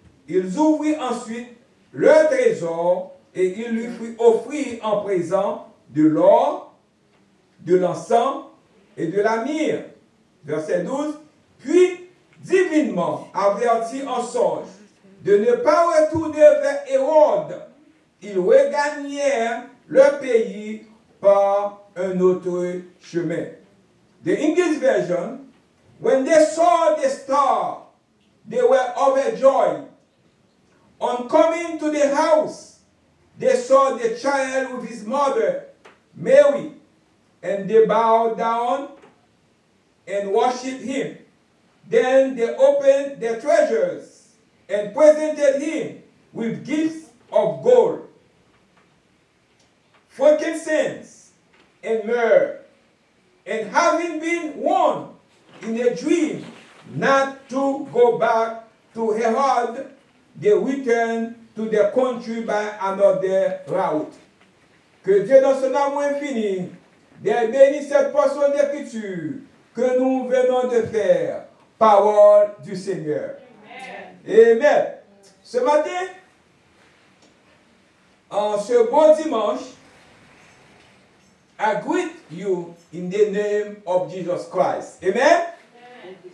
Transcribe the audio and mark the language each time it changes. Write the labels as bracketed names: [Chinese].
[French] Ils ouvrirent ensuite leur trésor et ils lui firent offrir en présent de l'or, de l'encens et de la myrrhe. Verset 12. Puis, divinement avertis en songe de ne pas retourner vers Hérode, ils regagnèrent leur pays par un autre chemin. [English] The English version, when they saw the star, they were overjoyed. On coming to the house, they saw the child with his mother, Mary, and they bowed down and worshipped him. Then they opened their treasures and presented him with gifts of gold, frankincense, and myrrh. And having been warned in a dream not to go back to Herod, they returned to their country by another route. [French] Que Dieu dans son amour infini bénisse cette portion d'écriture que nous venons de faire. Parole du Seigneur. Amen. Amen. Ce matin, en ce beau dimanche, [English] I greet you in the name of Jesus Christ. [French] Amen. Amen.